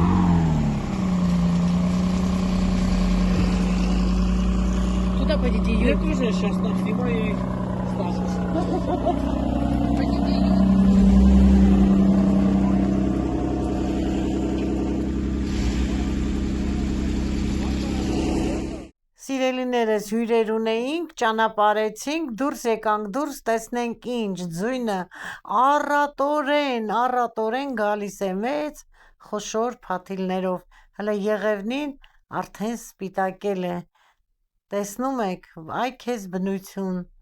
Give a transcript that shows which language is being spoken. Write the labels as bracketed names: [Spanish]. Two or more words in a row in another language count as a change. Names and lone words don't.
[Russian] Куда пойдете, Юрий? Я тоже сейчас там снимаю и Стасис. [Armenian] Սիրելիներս հյուրեր ունեինք, ճանապարհեցինք, դուրս եկանք, դուրս տեսնենք ինչ, ձյունը առատորեն գալիս է մեծ, խոշոր փաթիլներով, հələ եղևնին արդեն սպիտակել է, տեսնում եք, այ քեզ բնություն,